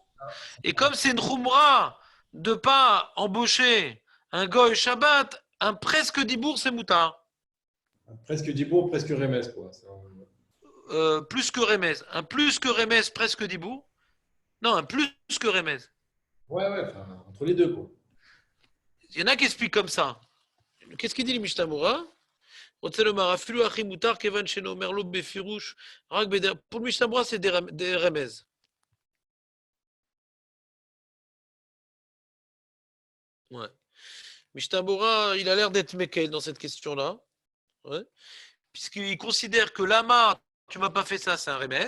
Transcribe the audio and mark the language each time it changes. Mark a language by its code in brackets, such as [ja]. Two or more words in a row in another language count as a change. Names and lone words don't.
[fr] Et comme c'est une Khumra de pas embaucher un [he] גוי שבת, [fr] un presque dibour, c'est moutard. presque dibour, presque remez, quoi. Plus que remez. Un plus que remez, presque dibour. Non, un plus que remez. Ouais, enfin, entre les deux, quoi. Il y en a qui expliquent comme ça. Qu'est-ce qu'il dit le Mishnah [he] רוצה לומר, אפילו הכי מותר, כיוון שנאמר לו בפירוש, רק בדרך... [fr] Pour le Mishnah, c'est des remez. Ouais. Mishnah Bora, il a l'air d'être Mekel dans cette question-là. Ouais. Puisqu'il considère que Lama, tu m'as pas fait ça, c'est un remez.